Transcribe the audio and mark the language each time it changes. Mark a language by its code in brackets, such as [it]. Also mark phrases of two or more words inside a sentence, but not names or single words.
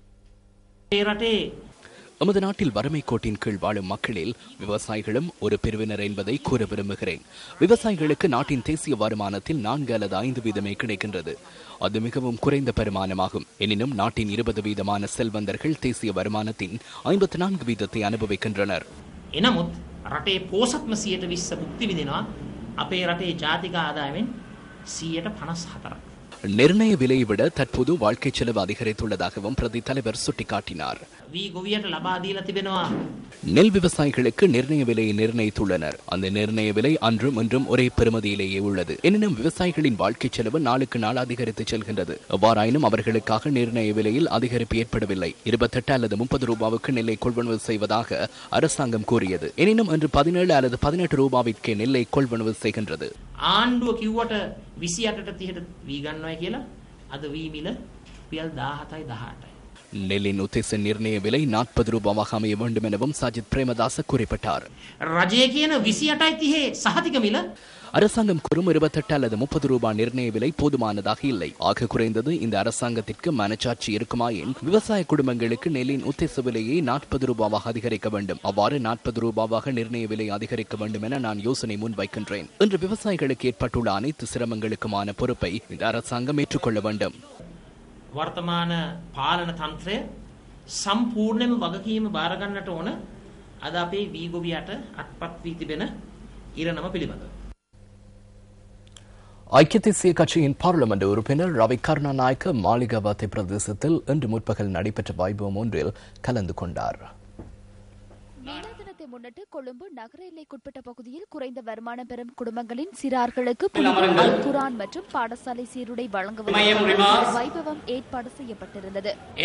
[ta] நமது நாட்டில் வறுமை கோட்டின் கீழ் வாழும் மக்களில் விவசாயிகளும் ஒரு பிரிவினர் என்பதை கூற விரும்புகிறேன். விவசாயிகளுக்கு நாட்டின் தேசிய வருமானத்தில் 4 அல்லது 5 வீதமே கிடைக்கின்றது. அது மிகவும் குறைந்த பெருமானமாகும். எனினும் நாட்டின் 20 வீதமான செல்வந்தர்கள் தேசிய வருமானத்தின் 54 வீதத்தை அனுபவிக்கின்றனர். [si] එනමුත් රටේ පෝසත්ම 120 මුක්ති විඳිනවා. අපේ රටේ ජාතික ආදායමෙන් 54%. [ta] நிர்ணய விலையை விட தற்போது வாழ்க்கை செலவு அதிகரித்துள்ளதாகவும் பிரதி தலைவர் சுட்டிக்காட்டினார். நெல் விவசாயிகளுக்கு நிர்ணய விலையை நிர்ணயித்துள்ளனர். அந்த நிர்ணய விலை அன்றும் இன்றும் ஒரே பெறுமதியிலேயே உள்ளது. எனினும் விவசாயிகளின் வாழ்க்கை செலவு நாளுக்கு நாள் அதிகரித்து செல்கின்றது. எவ்வாறாயினும் அவர்களுக்காக நிர்ணய விலையில் அதிகரிப்பு ஏற்படவில்லை. 28 அல்லது 30 ரூபாவுக்கு நெல்லை கொள்வனவு செய்வதாக அரசாங்கம் கூறியது. எனினும் இன்று 17 அல்லது 18 ரூபாவிற்கே நெல்லை கொள்வனவு செய்கின்றது. [si] ආණ්ඩුව කිව්වට 28ට 30ට වී ගන්නවා කියලා අද වී මිල රුපියල් 17යි 18යි. [ta] நெல்லின் உத்தேச நிர்ணய விலை 40 ரூபாவாக அமைய வேண்டும் எனவும் சஜித் பிரேமதாச குறிப்பிட்டார். [si] රජය කියන 28යි 30 සහතික මිල [ta] அரசாங்கம் கூறும் 28 அல்லது 30 ரூபாய் நிர்ணய விலை போதுமானதாக இல்லை. ஆக குறைந்தது இந்த அரசாங்கத்திற்கு மனச்சாட்சி இருக்குமாயின் விவசாய குடும்பங்களுக்கு நெல்லின் உத்தேச விலையை 40 ரூபாவாக அதிகரிக்க வேண்டும். அவ்வாறு 40 ரூபாவாக நிர்ணய விலை அதிகரிக்க வேண்டும் என நான் யோசனை முன்வைக்கின்றேன். இன்று விவசாயிகளுக்கு ஏற்பட்டுள்ள அனைத்து சிரமங்களுக்குமான பொறுப்பை இந்த அரசாங்கம் ஏற்றுக்கொள்ள வேண்டும். [si] වර්තමාන පාලන තන්ත්‍රය සම්පූර්ණයෙන්ම වගකීම බාර ගන්නට ඕන. අද අපේ වී ගොවියට අත්පත් වී තිබෙන ඉරණම පිළිබඳව [ta] ஐக்கிய தேசிய கட்சியின் பார்லிமெண்ட் உறுப்பினர் ரவி கருணாநாயக்க மாளிகாவத்தை பிரதேசத்தில் இன்று முற்பகல் நடைபெற்ற வைபவம் ஒன்றில் கலந்து கொண்டார். தினத்தை முன்னிட்டு கொழும்பு நகர எல்லைக்குட்பட்ட பகுதியில் குறைந்த வருமானம் பெறும் குடும்பங்களின் சிறார்களுக்கு குரான் மற்றும் பாடசாலை சீருடை வழங்குவதற்கு வைபவம் ஏற்பாடு செய்யப்பட்டிருந்தது.